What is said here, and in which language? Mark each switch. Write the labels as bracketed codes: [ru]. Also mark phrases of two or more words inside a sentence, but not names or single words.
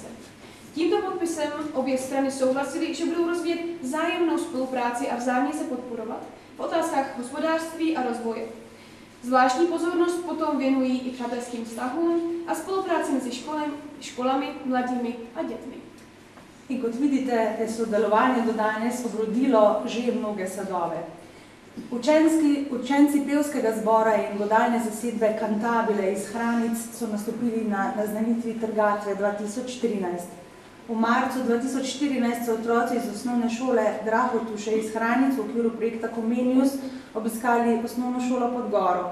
[cs] Tímto podpisem obě strany souhlasily, že budou rozvíjet vzájemnou spolupráci a vzájemně se podporovat v otázkách hospodářství a rozvoje. Zvláštní pozornost potom věnují i přátelským vztahům a spolupráci mezi školami, mladými a dětmi. [sl] In kot vidite, je sodelovanje do danes obrodilo že mnoge sadove. Učenci pevskega zbora in godalne zasedbe Kantabile iz Hranic so nastopili na naznanitvi Trgatve 2013. V marcu 2014 so otroci iz osnovne šole Drahotuše iz Hranic v okviru projekta Comenius obiskali osnovno šolo pod Goro.